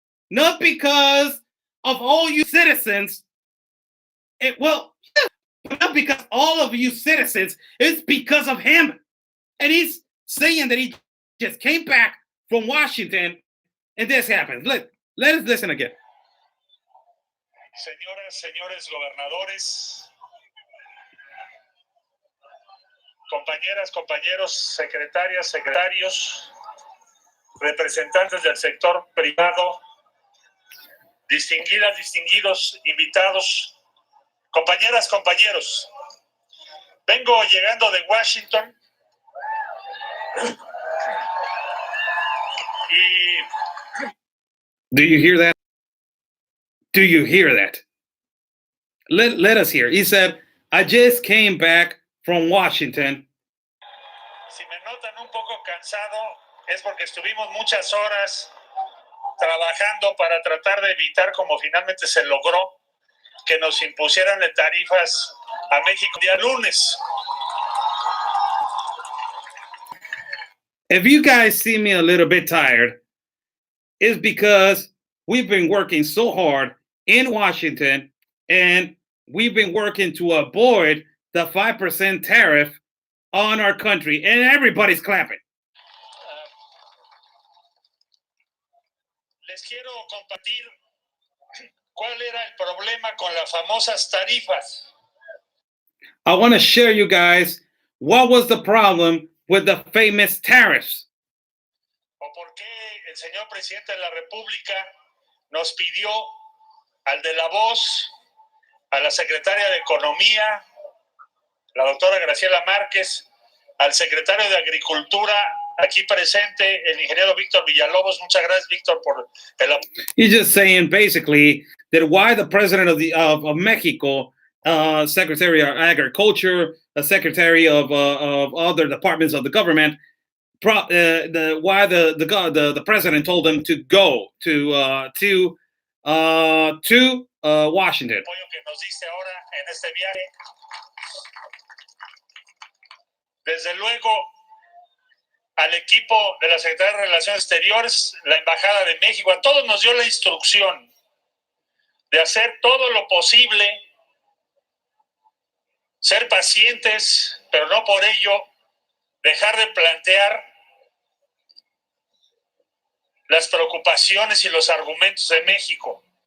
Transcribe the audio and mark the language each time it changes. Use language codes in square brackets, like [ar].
[en] Not because of all you citizens. Not because all of you citizens. It's because of him. And he's saying that he just came back from Washington and this happens. Let us listen again. [es] Señoras, señores gobernadores, compañeras, compañeros, secretarias, secretarios, representantes del sector privado, distinguidas, distinguidos, invitados, compañeras, compañeros. Vengo llegando de Washington y... [en] Do you hear that? Do you hear that? Let us hear. He said, I just came back from Washington. [es] Si me notan un poco cansado, es porque estuvimos muchas horas trabajando para tratar de evitar, como finalmente se logró, que nos impusieran tarifas a México día lunes. [en] If you guys see me a little bit tired, it's because we've been working so hard in Washington and we've been working to avoid the 5% tariff on our country, and everybody's clapping. [es] Les quiero compartir cuál era el problema con las famosas tarifas. [en] I want to share you guys what was the problem with the famous tariffs. [es] O por qué el señor presidente de la República nos pidió al de la voz, a la secretaria de Economía, la doctora Graciela Márquez, al secretario de Agricultura, aquí presente, el ingeniero Víctor Villalobos. Muchas gracias, Víctor, por el apoyo. [en] He's just saying basically that why the president of Mexico, Secretary of Agriculture, a secretary of other departments of the government, why the president told them to go to Washington. [es] Apoyo que nos diste ahora en este viaje. Desde luego, al equipo de la Secretaría de Relaciones Exteriores, la Embajada de México, a todos nos dio la instrucción de hacer todo lo posible, ser pacientes, pero no por ello dejar de plantear las preocupaciones y los argumentos de México.